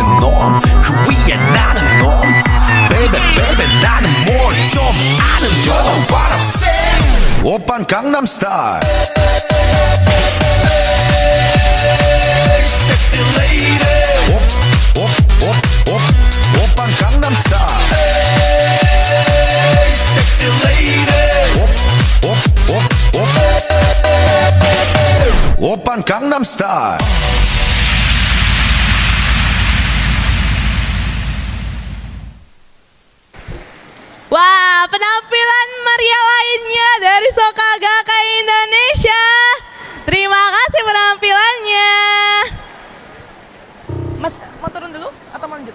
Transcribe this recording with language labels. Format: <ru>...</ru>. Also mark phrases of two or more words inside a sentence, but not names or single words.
<ko>놈그 위에 나는 놈</ko> <en>Baby baby</en> <ko>나는 뭘 좀 아는 놈</ko> <en>What I'm saying</en> <ko>오빤 강남스타일</ko> <en>Sexy lady</en> <ko>오빤 강남스타일</ko> <en>Sexy lady</en> <ko>오빤 강남스타일</ko> <id>Wah, penampilan meriah lainnya dari Soka Gakkai Indonesia. Terima kasih penampilannya. Mas, mau turun dulu atau mau lanjut?</id>